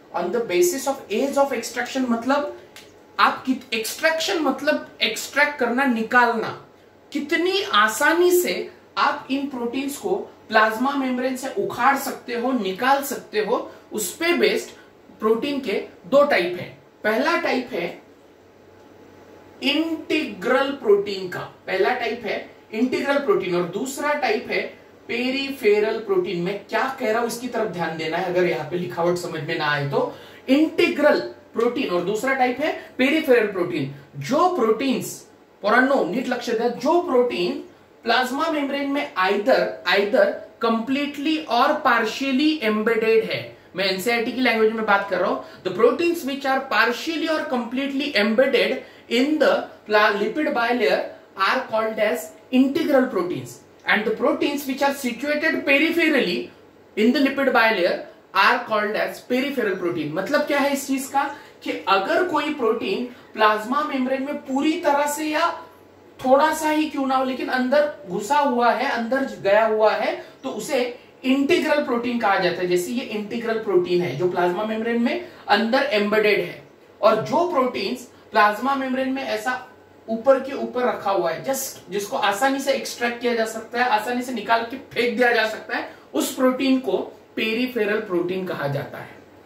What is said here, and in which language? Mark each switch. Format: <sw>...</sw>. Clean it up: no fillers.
<en>On the basis of ease of extraction</en> <hi>मतलब आप extraction मतलब extract करना, निकालना। कितनी आसानी से आप इन प्रोटीन्स को प्लाज्मा मेम्ब्रेन से उखाड़ सकते हो, निकाल सकते हो, उस पे बेस्ड प्रोटीन के दो टाइप है। पहला टाइप है इंटीग्रल प्रोटीन का, पहला टाइप है इंटीग्रल प्रोटीन, और दूसरा टाइप है पेरीफेरल प्रोटीन। में क्या कह रहा हूं इसकी तरफ ध्यान देना है, अगर यहां पे लिखावट समझ में ना आए तो। इंटीग्रल प्रोटीन और दूसरा टाइप है पेरीफेरल प्रोटीन। जो प्रोटीन्स,</hi> <mr>पोरांनो नीट लक्ष द्या,</mr> <hi>जो प्रोटीन प्लाज्मा मेम्ब्रेन में आइदर कंप्लीटली और पार्शियली एम्बेडेड है, मैं एनसीईआरटी की लैंग्वेज में बात कर रहा हूं,</hi> <en>The proteins which are partially or completely embedded in the lipid bilayer are called as integral proteins, and the proteins which are situated peripherally in the lipid bilayer are called as peripheral protein।</en> <hi>मतलब क्या है इस चीज का कि अगर कोई प्रोटीन प्लाज्मा मेम्ब्रेन में पूरी तरह से या थोड़ा सा ही क्यों ना हो लेकिन अंदर घुसा हुआ है, अंदर गया हुआ है, तो उसे इंटीग्रल प्रोटीन कहा जाता है। जैसे ये इंटीग्रल प्रोटीन है जो प्लाज्मा मेम्ब्रेन में अंदर एम्बेडेड है, और जो प्रोटीन्स प्लाज्मा मेम्ब्रेन में ऐसा ऊपर के ऊपर रखा हुआ है, जस्ट जिसको आसानी से एक्सट्रैक्ट किया जा सकता है, आसानी से निकाल के फेंक दिया जा सकता है, उस प्रोटीन को पेरीफेरल प्रोटीन कहा जाता है।</hi>